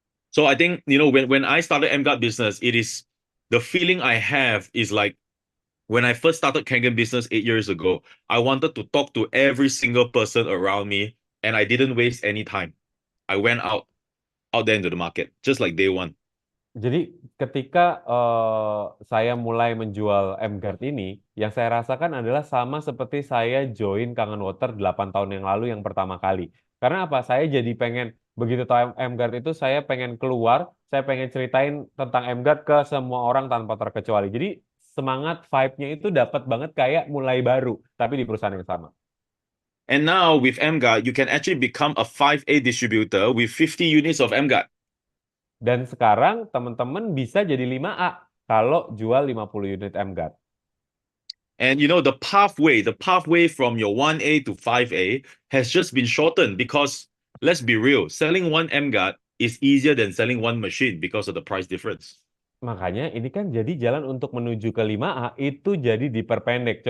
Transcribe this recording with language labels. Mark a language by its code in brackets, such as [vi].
[en] So I think, when I started MGuard business, it is the feeling I have is like when I first started Kangen business 8 years ago, I wanted to talk to every single person around me, and I didn't waste any time. I went out there into the market, just like day one. [id] Jadi ketika saya mulai menjual M-Guard ini, yang saya rasakan adalah sama seperti saya join Kangen Water 8 tahun yang lalu yang pertama kali. Karena apa? Saya jadi pengen, begitu tahu M-Guard itu, saya pengen keluar, saya pengen ceritain tentang M-Guard ke semua orang tanpa terkecuali. Jadi semangat vibe-nya itu dapat banget kayak mulai baru, tapi di perusahaan yang sama. [en] And now with MGuard, you can actually become a 5A distributor with 50 units of MGuard. [id] Dan sekarang teman-teman bisa jadi 5A kalau jual 50 unit M-Guard. [en] And the pathway from your 1A to 5A has just been shortened because let's be real, selling one MGuard is easier than selling one machine because of the price difference. [id] Makanya ini kan jadi jalan untuk menuju ke 5A itu jadi diperpendek.